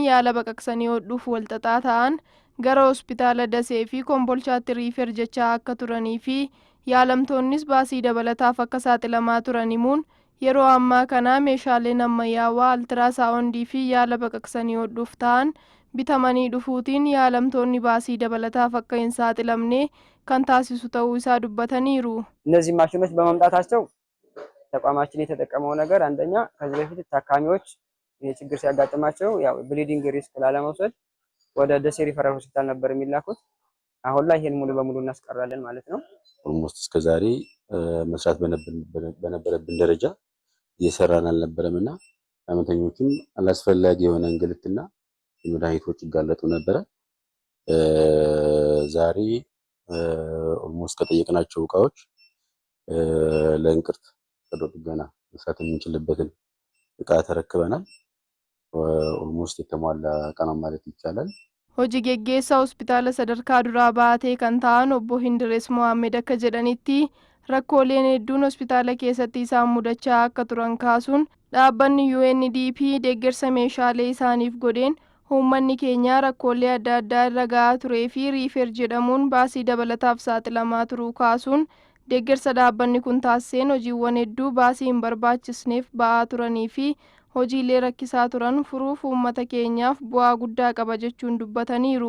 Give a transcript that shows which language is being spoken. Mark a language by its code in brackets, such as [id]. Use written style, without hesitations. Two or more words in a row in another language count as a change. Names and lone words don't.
[om] yaala baqaqsanii hodhuuf walxaxaa ta'an gara hospitaala Dasee fi Kombolchaatti riifer jechaa akka turanii fi yaalamtoonnis baasii dabalataaf akka saaxilamaa turan himuun yeroo ammaa kana meeshaaleen ammayyaawaa altiraasaawundii fi yaala baqaqsanii hodhuuf ta'an bitamanii dhufuutiin yaalamtoonni baasii dabalataaf akka hin saaxilamne kan taasisu ta'uu isaa dubbataniiru. [am] እነዚህ ማሽኖች በመምጣታቸው ተቋማችን የተጠቀመው ነገር አንደኛ ከዚህ በፊት ታካሚዎች የችግር ሲያጋጥማቸው ያው [en] bleeding risk [am] ላለመውሰድ ወደ ደሴ ሪፈራል ሆስፒታል ነበር የሚላኩት። አሁን ላይ ይሄን ሙሉ በሙሉ እናስቀራለን ማለት ነው። ኦልሞስት እስከዛሬ መስራት በነበረብን ደረጃ እየሰራን አልነበረምና ህመምተኞችም አላስፈላጊ የሆነ እንግልትና የመድኃኒቶች ይጋለጡ ነበረ። ዛሬ ኦልሞስት ከጠየቅናቸው እቃዎች ለእንቅርት ቀዶ ጥገና መስራት የምንችልበትን እቃ ተረክበናል። ኦልሞስት የተሟላ እቃ ነው ማለት ይቻላል። [om] Hojii geggeessaa hospitaala sadarkaa duraa Baatee kan ta'an obbo Hindirees Mohammed akka jedhanitti rakkooleen hedduun hospitaala keessatti isaan mudachaa akka turan kaasuun dhaabbanni UNDP deeggarsa meeshaalee isaaniif godheen uummanni keenya rakkoolee adda addaa irra gahaa turee fi riifer jedhamuun baasii dabalataaf saaxilamaa turuu kaasuun deeggarsa dhaabbanni kun taasiseen hojiiwwan hedduu baasii hin barbaachisneef ba'aa turanii fi hojiilee rakkisaa turan furuuf uummata keenyaaf bu'aa guddaa qaba jechuun dubbataniiru.